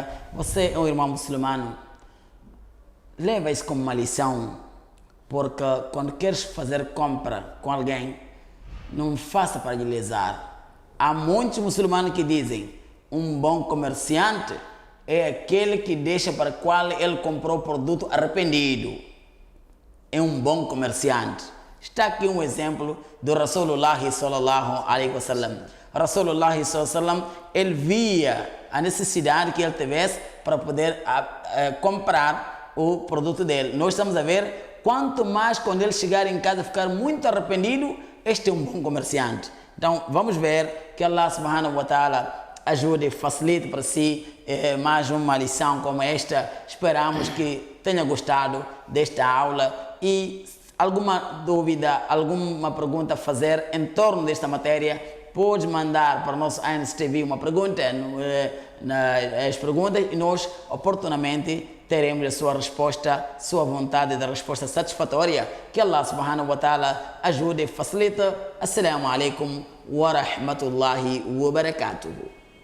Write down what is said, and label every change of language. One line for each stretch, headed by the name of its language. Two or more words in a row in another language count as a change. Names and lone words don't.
Portuguese: Você é um irmão muçulmano, leva isso como uma lição, porque quando queres fazer compra com alguém, não faça para lhe lesar. Há muitos muçulmanos que dizem: um bom comerciante é aquele que deixa para qual ele comprou o produto arrependido. É um bom comerciante. Está aqui um exemplo do Rasulullah
Arabic: صلى الله عليه وسلم.
Portuguese: Rasulullah
Arabic: صلى الله عليه وسلم,
Portuguese: ele via a necessidade que ele tivesse para poder comprar o produto dele. Nós estamos a ver, quanto mais quando ele chegar em casa ficar muito arrependido, este é um bom comerciante. Então vamos ver que Allah
Arabic: سبحانه وتعالى
Portuguese: ajude e facilite para si mais uma lição como esta. Esperamos que tenha gostado desta aula e alguma dúvida, alguma pergunta a fazer em torno desta matéria, pode mandar para o nosso ANS TV uma pergunta nas perguntas e nós oportunamente teremos a sua resposta, sua vontade da resposta satisfatória. Que Allah
Arabic: سبحانه وتعالى
Portuguese: ajude e facilite.
Arabic: السلام عليكم ورحمة الله وبركاته.